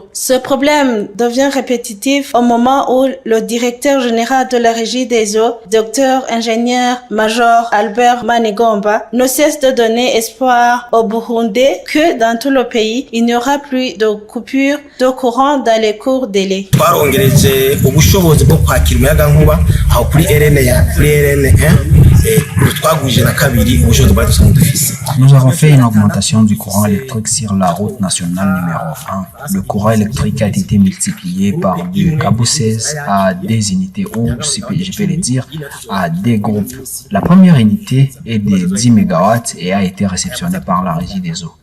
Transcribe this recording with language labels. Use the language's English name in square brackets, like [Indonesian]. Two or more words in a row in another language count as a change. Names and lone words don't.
[French] Ce problème devient répétitif au moment où le directeur général de la Régie des eaux, docteur ingénieur major Albert Manigomba, ne cesse de donner espoir aux Burundais que dans tout le pays, il n'y aura plus de coupure de courant dans les courts délais. [Rundi] Ubushobozi bwo kwakira umuyagankuba aho kuri RN1 twagwije na kabiri ubushobozi bwa dusanzwe dufise. [French] Nous avons fait une augmentation du courant électrique sur la route nationale numéro 1. Le courant électrique a été multiplié par 2, Kabou 16 à des unités ou, si je peux le dire, à des groupes. La première unité est de 10 MW et a été réceptionnée par la Régie des eaux.